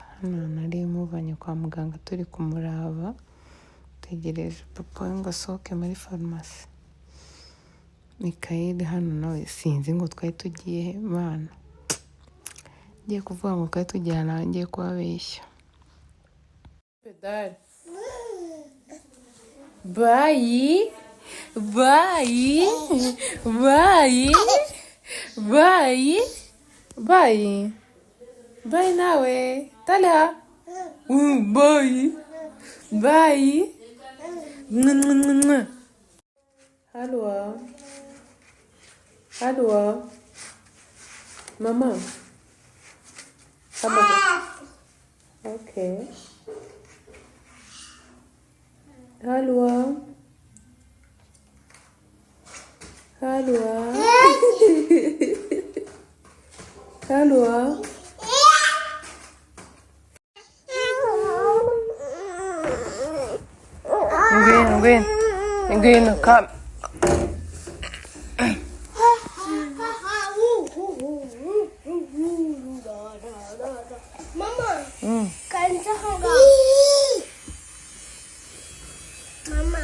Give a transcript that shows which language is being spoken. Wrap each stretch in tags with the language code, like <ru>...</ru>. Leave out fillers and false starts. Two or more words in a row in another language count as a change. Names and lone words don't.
<rw>Hano nari muvanye kwa muganga turi kumuraba tegereje papa we ngo asohoke muri farumasi Mikayeli hano nawe sinzi ngo twari tugiye bana. Ngiye kuvuga ngo twari tugiye ahantu ngiye kubabeshya.</rw> <en>Pedal. Bye. Bye. Bye. Bye. Bye. Bye nawe. Talha. Bye. Bye. Hallo. Hallo. Mama. Okay. Hallo. Hallo. Hallo.</en> <rw>Ngwino, come. Mama, kan saka Mama.</rw>